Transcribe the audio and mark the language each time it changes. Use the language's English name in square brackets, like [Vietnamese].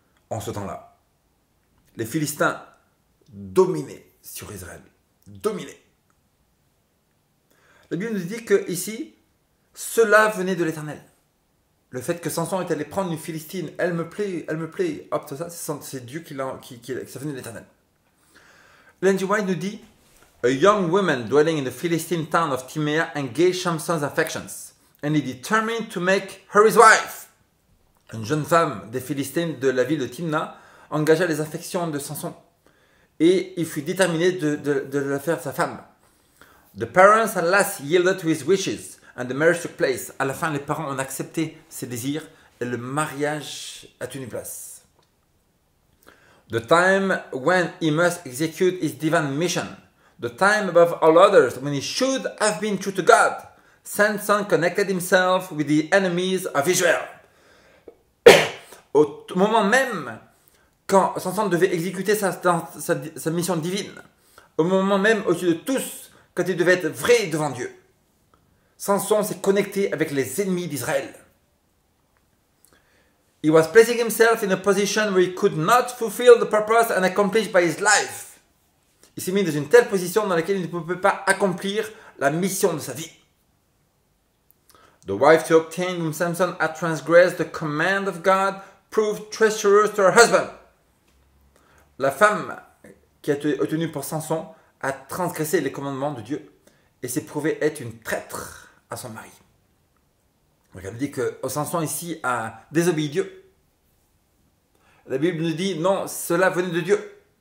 [French] En ce temps-là, les Philistins dominaient sur Israël. Dominaient. La Bible nous dit que ici, cela venait de l'Éternel. Le fait que Samson est allé prendre une Philistine, elle me plaît, hop, tout ça, c'est Dieu ça venait de l'Éternel. Ellen G. [English] White [French] nous dit, [English] a young woman dwelling in the Philistine town of Timea engaged Samson's affections, and he determined to make her his wife. [French] Une jeune femme des Philistines de la ville de Timna engagea les affections de Samson et il fut déterminé de la faire sa femme. [English] The parents at last yielded to his wishes and the marriage took place. [French] À la fin, les parents ont accepté ses désirs et le mariage a tenu place. [English] The time when he must execute his divine mission. The time above all others when he should have been true to God. Samson connected himself with the enemies of Israel. [French] Au moment même quand Samson devait exécuter sa mission divine, au moment même au-dessus de tous, quand il devait être vrai devant Dieu, Samson s'est connecté avec les ennemis d'Israël. [English] He was placing himself in a position where he could not fulfill the purpose and accomplish by his life. [French] Il s'est mis dans une telle position dans laquelle il ne pouvait pas accomplir la mission de sa vie. [English] The wife to obtain whom Samson had transgressed the command of God proved treacherous to her husband. [French] La femme qui a été obtenue pour Samson a transgressé les commandements de Dieu et s'est prouvée être une traître à son mari. Donc elle dit que Samson ici a désobéi Dieu. La Bible nous dit non, cela venait de Dieu.